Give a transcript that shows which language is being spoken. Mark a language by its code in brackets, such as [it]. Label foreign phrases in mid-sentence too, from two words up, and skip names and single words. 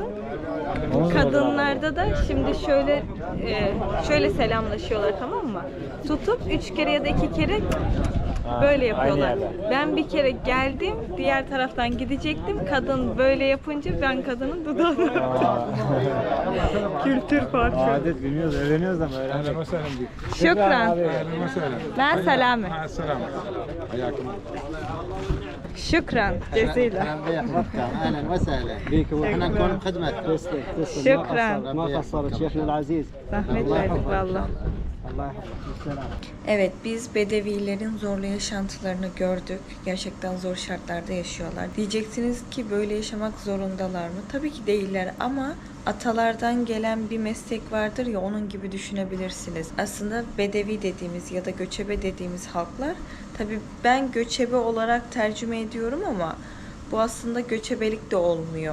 [tr] Kadınlarda da şimdi şöyle selamlaşıyorlar, tamam mı? Tutup 3 kere ya da 2 kere böyle yapıyorlar. aynı yerden. Ben bir kere geldim, diğer taraftan gidecektim. Kadın böyle yapınca ben kadının dudağına kültür farkı. Adet bilmiyoruz, öğreniyoruz ama [ar] اهلا [tr] öğrenmek. [ar] وسهلا بك. Şükran. اهلا وسهلا. مع السلامة. مع السلامه حياكم الله. شكرا. جزيلا. اهلا بك مكة اهلا وسهلا بك واحنا نكون بخدمتك. Şükran. ما قصرت شيخنا العزيز. [tr] Zahmet verdik valla. [ar] الله يحفظك بالسلامة. [tr] Evet, biz Bedevilerin zorlu yaşantılarını gördük. Gerçekten zor şartlarda yaşıyorlar. Diyeceksiniz ki böyle yaşamak zorundalar mı? Tabii ki değiller ama atalardan gelen bir meslek vardır ya, onun gibi düşünebilirsiniz. Aslında Bedevi dediğimiz ya da göçebe dediğimiz halklar, tabii ben göçebe olarak tercüme ediyorum ama bu aslında göçebelik de olmuyor.